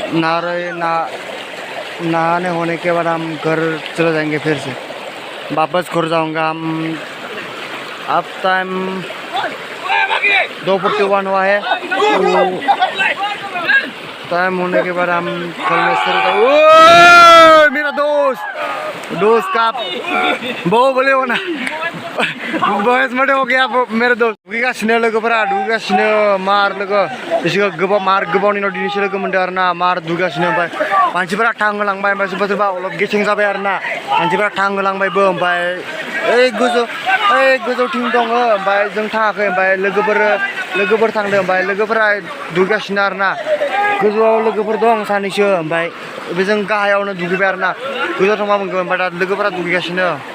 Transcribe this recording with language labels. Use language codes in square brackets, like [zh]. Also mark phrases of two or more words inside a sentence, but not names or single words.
[hi] नहाने होने के बाद हम घर चले जाएंगे फिर से वापस घर जाऊंगा हम अब टाइम 2:41 हुआ है टाइम होने के बाद हम कल में मेरा दोस्त का वो बोले हो ना बहस मटे हो गया मेरे दोस्त [brx] दुगैगासिनो लोगोफोरा मार लोगो बिसोर गोबाव मार गोबावनि उनाव दिनैसो लोगो मोनदों आरोना मार दुगासिनो ओमफ्राय मानसिफोरा थांहोलांबाय ओमफ्राय सोरबा अलप गेसें जाबाय आरोना मानसिफोरा थांहोलांबायबो ओमफ्राय ओइ गोजौथिं दङ ओमफ्राय जों थाङाखै ओमफ्राय लोगोफोर थांदों ओमफ्राय लोगोफोरा दुगैगासिनो आरोना गोजौआव लोगोफोर दं सानैसो ओमफ्राय जों गाहायावनो दुगैबाय आरोना गोजौआव थांबा मोनगोन ओमफ्राय दा लोगोफोरा दुगैगासिनो